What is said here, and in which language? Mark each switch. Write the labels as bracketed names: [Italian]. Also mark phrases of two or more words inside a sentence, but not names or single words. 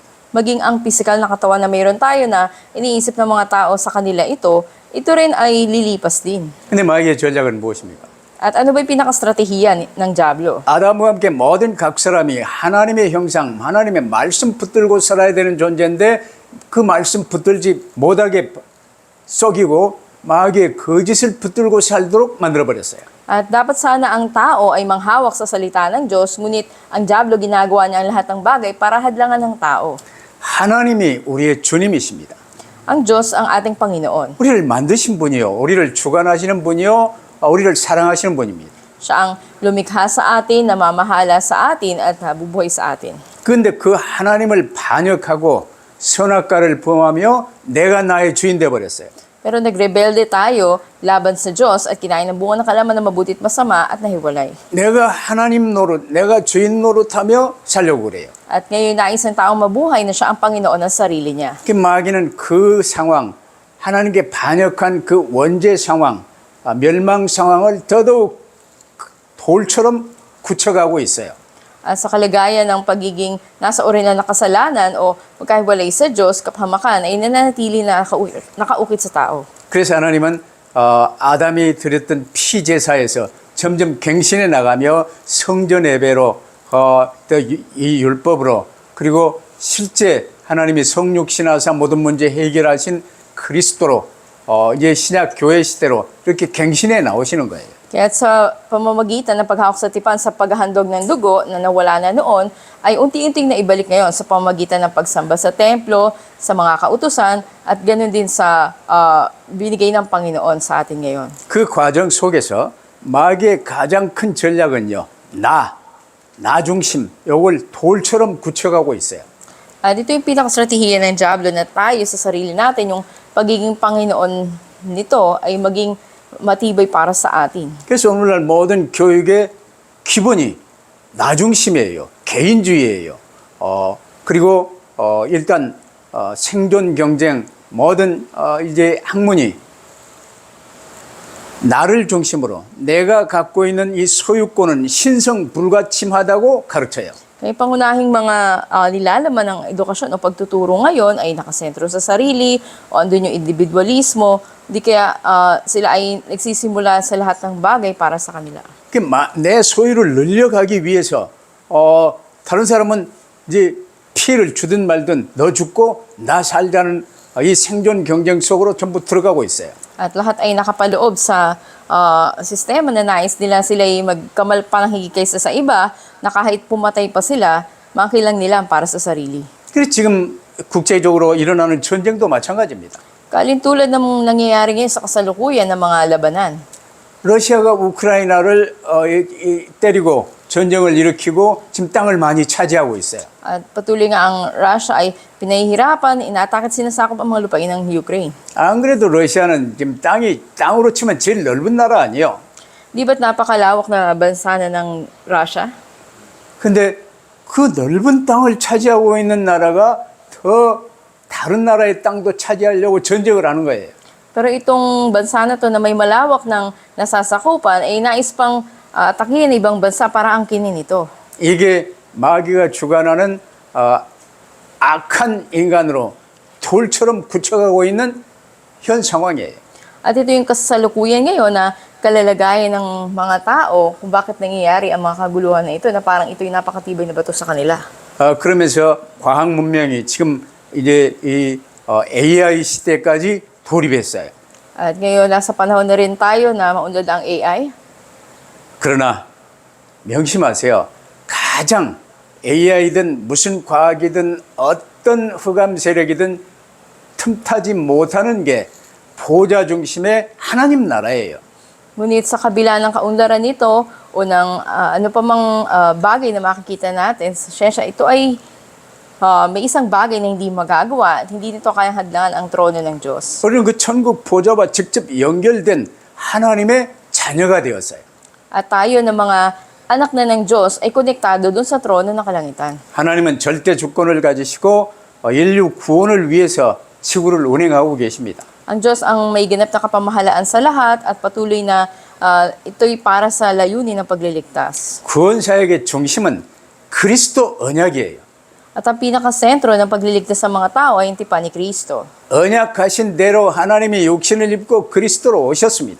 [Filipino] Maging ang pisikal na katawan na mayroon tayo na iniisip ng mga tao sa kanila ito rin ay lilipas din. [Korean] 근데 마귀의 전략은 무엇입니까? [Filipino] At ano ba yung pinakastratehiya ng Diablo? [Korean] 아담과 함께 모든 각 사람이 하나님의 형상, 하나님의 말씀 붙들고 살아야 되는 존재인데 그 말씀 붙들지 못하게 썩이고 마귀의 거짓을 붙들고 살도록 만들어버렸어요. [Filipino] At dapat sana ang tao ay manghawak sa salita ng Diyos, ngunit ang Diablo ginagawa niya ang lahat ng bagay para hadlangan ng tao. [Korean] 하나님이 우리의 주님이십니다. [Filipino] Ang Diyos ang ating Panginoon. [Korean] 우리를 만드신 분이요. 우리를 주관하시는 분이요. 우리를 사랑하시는 분입니다. [Filipino] Siya ang lumikha sa atin, namamahala sa atin, at nabubuhay sa atin. [Korean] 그런데 그 하나님을 반역하고 선악과를 범하며 내가 나의 주인 되어버렸어요. [Filipino] Pero nagrebelde tayo laban sa Diyos at kinain ng bunga ng kalaman na mabuti at masama at nahiwalay. [Korean] 내가 하나님 노릇, 내가 주인 노릇하며 살려고 그래요. [Filipino] At ngayon nais ng taong mabuhay na siya ang Panginoon ng sarili niya. [Korean] 그 마귀는 그 상황, 하나님께 반역한 그 원죄 상황, 멸망 상황을 더더욱 돌처럼 굳혀가고 있어요. [Filipino] At sa kalagayan ng pagiging nasa orihinal na kasalanan o magkahiwalay sa Diyos, kapahamakan ay nananatili na nakaukit sa tao. [Korean] 그래서 하나님은 아담이 드렸던 피제사에서 점점 갱신해 나가며 성전 예배로 또 이 율법으로 그리고 실제 하나님이 성육신하사 모든 문제 해결하신 그리스도로 이제 신약 교회 시대로 이렇게 갱신해 나오시는 거예요. [Filipino] Kaya sa pamamagitan ng paghawak sa tipan sa paghahandog ng dugo na nawala na noon, ay unti-unting naibalik ngayon sa pamamagitan ng pagsamba sa templo, sa mga kautusan, at ganoon din sa binigay ng Panginoon sa atin ngayon. [Korean] 그 과정 속에서 마귀의 가장 큰 전략은요. 나 중심, 요걸 돌처럼 굳혀가고 있어요. [Filipino] At ito yung pinakastratehiya ng Diablo na tayo sa sarili natin, yung pagiging Panginoon nito ay maging matibay para sa atin. [Korean] 그래서 오늘날 모든 교육의 기본이 나 중심이에요. 개인주의예요. 그리고 일단 생존 경쟁 모든 이제 학문이 나를 중심으로 내가 갖고 있는 이 소유권은 신성 불가침하다고 가르쳐요. [Filipino] Kaya pangunahing mga nilalaman ng edukasyon o pagtuturo ngayon ay nakasentro sa sarili o andun yung individualismo, di kaya sila ay nagsisimula sa lahat ng bagay para sa kanila. [Korean] 내 소유를 늘려가기 위해서 다른 사람은 이제 피해를 주든 말든 너 죽고 나 살자는 이 생존 경쟁 속으로 전부 들어가고 있어요. [Filipino] At lahat ay nakapaloob sa sistema na nais nila sila ay magkamal pa ng higit kaysa sa iba na kahit pumatay pa sila, makilang nila para sa sarili. [Korean] 그래서 지금 국제적으로 일어나는 전쟁도 마찬가지입니다. [Filipino] Kalintulad ng nangyayari ngayon sa kasalukuyan ng mga labanan. [Korean] 러시아가 우크라이나를 때리고 전쟁을 일으키고 지금 땅을 많이 차지하고 있어요. [Filipino] At patuloy nga ang Russia ay pinahihirapan, inatake at sinasakop ang mga lupain ng Ukraine. [Korean] 안 그래도 러시아는 지금 땅으로 치면 제일 넓은 나라 아니에요? [Filipino] Di ba't napakalawak na bansa na ng Russia? [Korean] 근데 그 넓은 땅을 차지하고 있는 나라가 더 다른 나라의 땅도 차지하려고 전쟁을 하는 거예요. [Filipino] Pero itong bansa na to na may malawak ng nasasakupan ay nais pang atakihin ng ibang bansa para angkinin ito. [Korean] 이게 마귀가 주관하는 악한 인간으로 돌처럼 굳혀가고 있는 현 상황이에요. [Filipino] At ito yung kasalukuyan ngayon na kalalagayan ng mga tao kung bakit nangyayari ang mga kaguluhan na ito na parang ito yung napakatibay na bato sa kanila. [Korean] 그러면서 과학 문명이 지금 이제 이 AI 시대까지 돌입했어요. [Filipino] At ngayon, nasa panahon na rin tayo na maunlad ang AI. [Korean] 그러나 명심하세요. 가장 AI든 무슨 과학이든 어떤 흑암 세력이든 틈타지 못하는 게 보좌 중심의 하나님 나라예요. [Filipino] Ngunit sa kabila ng kaunlaran nito o ng ano pa mang bagay na makikita natin sa siyensya, ito ay may isang bagay na hindi magagawa at hindi nito kayang hadlangan ang trono ng Diyos. [Korean] 우리는 그 천국 보좌와 직접 연결된 하나님의 자녀가 되었어요. [Filipino] At tayo ng mga anak na ng Diyos ay konektado dun sa trono ng kalangitan. [Korean] 하나님은 절대 주권을 가지시고 인류 구원을 위해서 지구를 운행하고 계십니다. [Filipino] Ang Diyos ang may ganap na kapamahalaan sa lahat at patuloy na ito'y para sa layunin ng pagliligtas. [Korean] 구원 사역의 중심은 그리스도 언약이에요. [Filipino] At ang pinakasentro ng pagliligtas sa mga tao ay ang tipan ni Kristo. [Korean] 언약하신 대로 하나님이 육신을 입고 그리스도로 오셨습니다.